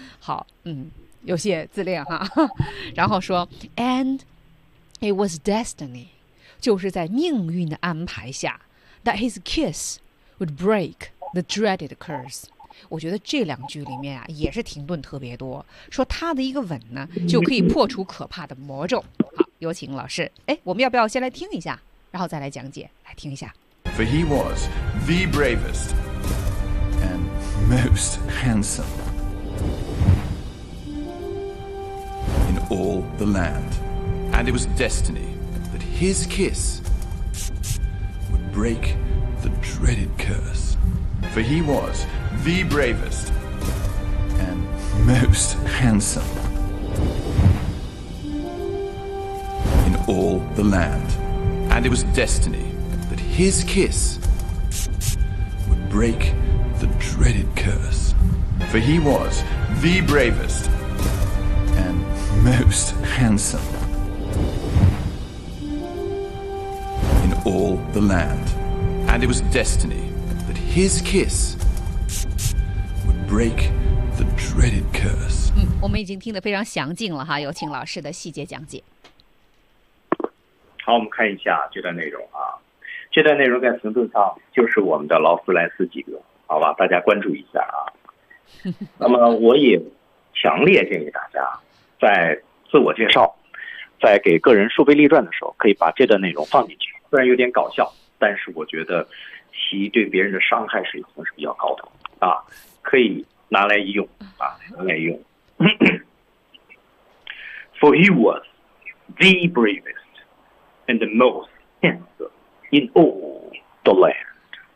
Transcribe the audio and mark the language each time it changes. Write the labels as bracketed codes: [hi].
[zh] 好，嗯，有些自恋哈。然后说 ， [en] and it was destiny， [zh] 就是在命运的安排下 ， [en] that his kiss would break。 The dreaded curse， [zh] 我觉得这两句里面啊也是停顿特别多，说他的一个吻呢就可以破除可怕的魔咒。好，有请老师。哎，我们要不要先来听一下，然后再来讲解？来听一下。 [en] For he was the bravest and most handsome in all the land, and it was destiny that his kiss would break the dreaded curse. For he was the bravest and most handsome in all the land. And it was destiny that his kiss would break the dreaded curse. For he was the bravest and most handsome in all the land. And it was destiny.His kiss would break the dream. dreaded curse. [zh] 我们已经听得非常详尽了哈，有请老师的细节讲解。好，我们看一下这段内容啊。这段内容在词顿上就是我们的劳斯莱斯几个，好吧，大家关注一下啊。那么我也强烈建议大家在自我介绍，在给个人树碑立传的时候，可以把这段内容放进去。虽然有点搞笑，但是我觉得其对别人的伤害水平是比较高的啊，可以拿来一用啊，拿来一用。 [en] For he was the bravest and the most handsome in all the land.